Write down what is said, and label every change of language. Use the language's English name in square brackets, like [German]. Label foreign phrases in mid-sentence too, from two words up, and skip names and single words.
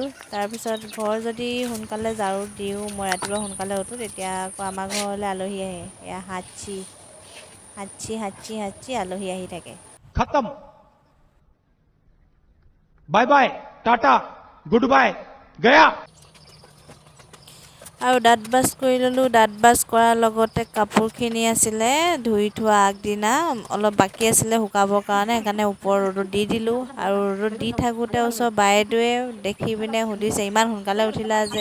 [Assamese] তাৰপিছত ঘৰ যদি সোনকালে ঝাৰু দিওঁ, মই ৰাতিপুৱা সোনকালে উঠোঁ, তেতিয়া আকৌ আমাৰ ঘৰলৈ আলহী আহে। এয়া হাঁচি আলহী আহি থাকে। [Hindi] खत्म [English] bye bye tata good bye [Hindi] गया। [Assamese] আৰু দাঁত ব্ৰাছ কৰি ল'লোঁ। দাঁত ব্ৰাছ কৰাৰ লগতে কাপোৰখিনি আছিলে ধুই থোৱা আগদিনা, অলপ বাকী আছিলে শুকাবৰ কাৰণে, সেইকাৰণে ওপৰত ৰ'দত দি দিলোঁ। আৰু ৰ'দত দি থাকোঁতে ওচৰ বাইদেৱে দেখি পিনে সুধিছে, ইমান সোনকালে উঠিলা যে?